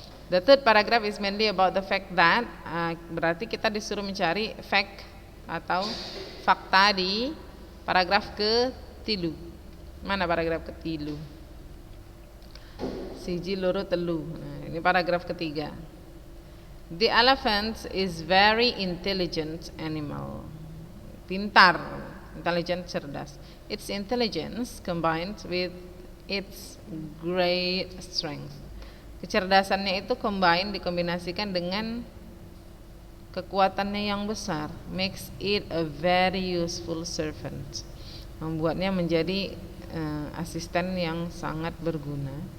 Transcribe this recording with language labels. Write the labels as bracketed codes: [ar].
[en] The third paragraph is mainly about the fact that, [id] berarti kita disuruh mencari fact atau fakta di paragraf ke-3. Mana paragraf ke-3? [jv] Siji loro telu. [id] Nah, ini paragraf ketiga. [en] The elephant is very intelligent animal. Pintar, intelligent, cerdas. Its intelligence combined with its great strength. [id] Kecerdasannya itu dikombinasikan dengan kekuatannya yang besar, [en] makes it a very useful servant. [id] Membuatnya menjadi asisten yang sangat berguna.